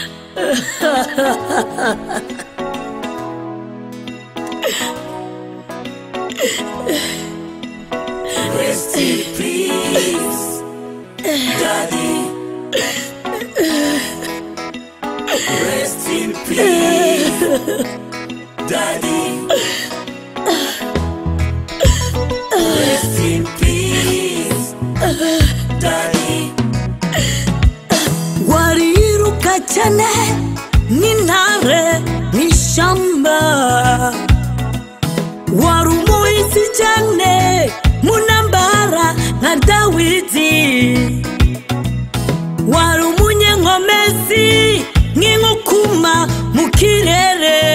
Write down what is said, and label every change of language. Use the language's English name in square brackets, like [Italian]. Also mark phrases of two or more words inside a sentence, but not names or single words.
[English] Rest in peace, Daddy. Rest in peace, Daddy. Rest in peace, Daddy. [Kinyarwanda] Wariruka cyane n'intare n'ishyamba, wari umuhizi cyane mu ntambara nka Dawidi, wari umunyenkomezi nk'inkukuma mu kirere.